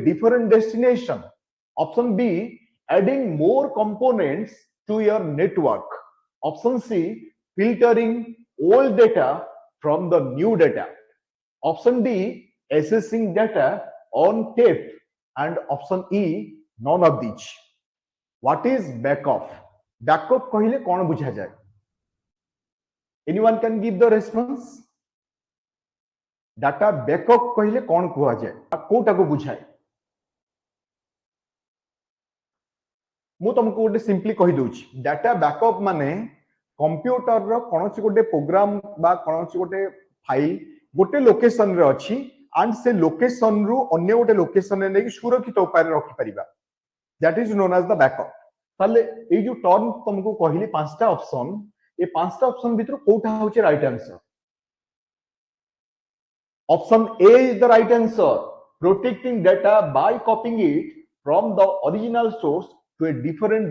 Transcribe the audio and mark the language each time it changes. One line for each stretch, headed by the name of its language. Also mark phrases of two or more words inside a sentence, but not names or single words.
English: different destination option B adding more components to your network option C filtering old data from the new data option D accessing data on tape and option E none of these what is backup
Odia: କହିଲେ କଣ ବୁଝା ଯାଏ
English: anyone can give the response data backup
Odia: କହିଲେ କଣ କୁହାଯାଏ କିଏ କହିବ ମୁଁ ତୁମକୁ ଗୋଟେ ସିମ୍ପଲି କହି ଦେଉଛି
English: data backup
Odia: ମାନେ କମ୍ପ୍ୟୁଟର ର କୌଣସି ଗୋଟେ ପ୍ରୋଗ୍ରାମ ବା କୌଣସି ଗୋଟେ ଫାଇଲ ଗୋଟେ ଲୋକେସନ ରେ ଅଛି ଏଣ୍ଡ ସେ ଲୋକେସନ ରୁ ଅନ୍ୟ ଗୋଟେ ଲୋକେସନ ରେ ନେଇକି ସୁରକ୍ଷିତ ଉପାୟ ରେ ରଖି ପାରିବା
English: that is known as the backup
Odia: ତାହାଲେ ଏ ଯୋ ଟର୍ମ ତୁମକୁ କହିଲି ପାଞ୍ଚଟା ଅପ୍ସନ ଏ ପାଞ୍ଚଟା ଅପ୍ସନ ଭିତରେ କେଉଁଟା ହେଉଛି
English: right answer option A is the right answer protecting data by copying it from the original source to a different